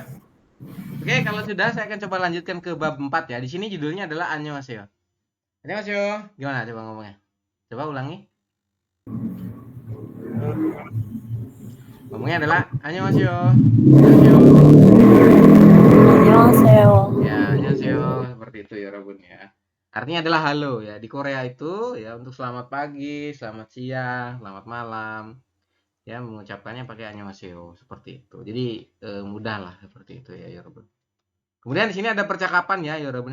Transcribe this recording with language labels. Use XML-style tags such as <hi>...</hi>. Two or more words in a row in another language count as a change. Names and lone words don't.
<id>Oke, kalau sudah saya akan coba lanjutkan ke bab 4 ya. Di sini judulnya adalah annyeonghaseyo.</id> <ko>Annyeonghaseyo.</ko> <id>Gimana coba ngomongnya? Coba ulangi. Ngomongnya adalah annyeonghaseyo.</id> <ko>Annyeonghaseyo. 안녕하세요.</ko> <id>Ya, annyeonghaseyo seperti itu ya, Robun ya. Artinya adalah halo ya. Di Korea itu ya untuk selamat pagi, selamat siang, selamat malam. Ya, mengucapkannya pakai annyeonghaseyo seperti itu. Jadi mudah lah seperti itu ya, Yorobun. Kemudian di sini ada percakapan ya, Yorobun.</id>